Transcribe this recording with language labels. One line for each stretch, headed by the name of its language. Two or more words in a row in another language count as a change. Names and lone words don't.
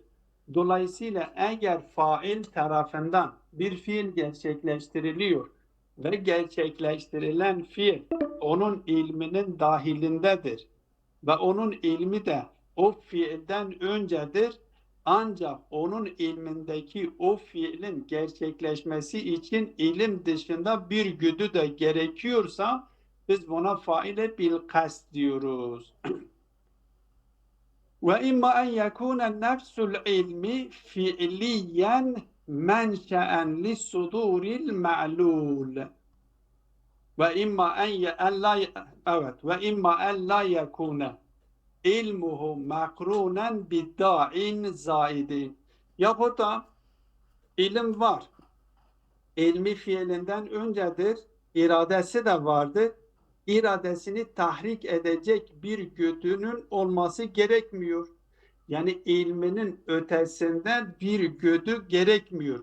Turkish: Dolayısıyla eğer fail tarafından bir fiil gerçekleştiriliyor ve gerçekleştirilen fiil onun ilminin dahilindedir ve onun ilmi de o fiilden öncedir, ancak onun ilmindeki o fiilin gerçekleşmesi için ilim dışında bir güdü de gerekiyorsa biz buna faile
Arabic: بالقصد
Turkish: diyoruz.
Arabic: وإما أن يكون نفس العلم فعليا منشأ للصدور المعلول وإما أن لا يكون علمه مقرونا بداع زائد.
Turkish: Yahut da ilim var. İlmi fiilinden öncedir. İradesi de vardır. İradesini tahrik edecek bir güdünün olması gerekmiyor. Yani ilminin ötesinden bir güdü gerekmiyor.